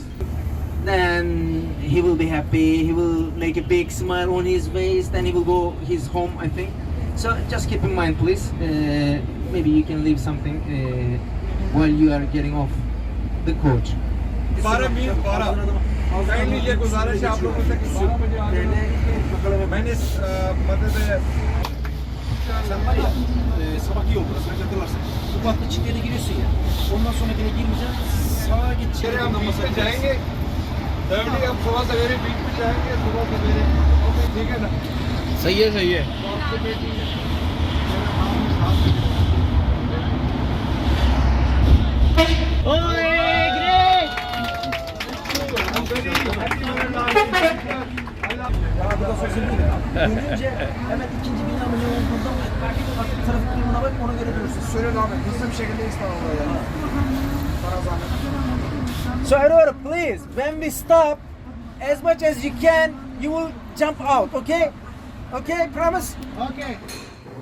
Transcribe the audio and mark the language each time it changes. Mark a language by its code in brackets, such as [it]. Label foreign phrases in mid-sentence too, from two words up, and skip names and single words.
[en] Then he will be happy. He will make a big smile on his face. Then he will go his home, I think. So just keep in mind, please. Maybe you can leave something while you are getting off the coach. [hi] 12 काइंडली ये गुजारिश है आप लोगों से कि 12 बजे आ जाए मैंने मदद [tr] sabah iyi olur. Sen hatırlarsın. Bu baktı çiftliğe giriyorsun ya. Ondan sonrakine girmeyeceksin. Sağa gideceksin. [hi] हम बीच में जाएंगे थर्सडे हम सुबह सवेरे बीच में जाएंगे सुबह सवेरे ओके ठीक है ना सही है [tr] Burada sözüm değil. Dönünce hemen ikinci binanın olduğunda trafik durumuna bak ona göre durursun. Söyle abi hızlı bir şekilde İstanbul'a ya sana zahmet [en] So Aurora, please, when we stop, as much as you can, you will jump out. Okay? Okay, promise. Okay.